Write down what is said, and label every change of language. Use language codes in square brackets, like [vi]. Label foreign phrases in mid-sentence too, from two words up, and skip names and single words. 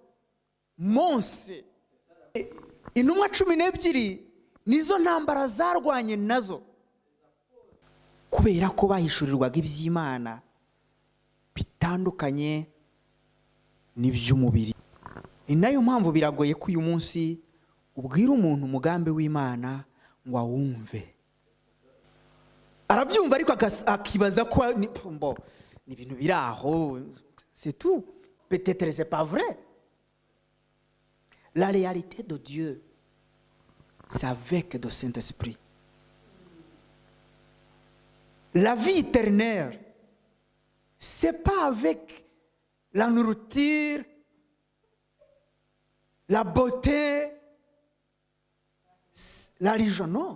[rw] Mose, intumwa 12 nizo ntambara zarwanye nazo, kubera ko bahishurirwaga iby'Imana bitandukanye n'iby'umubiri. Ni nayo mpamvu biragoye ko uyu munsi ubwira umuntu umugambi w'Imana ngo awumve. Arabyumva ariko akibaza ko ni ibintu biri aho, [fr] c'est tout. Peut-être c'est pas vrai. La réalité de Dieu, c'est avec le Saint-Esprit. La vie éternelle, c'est pas avec la nourriture, la beauté, la religion, non.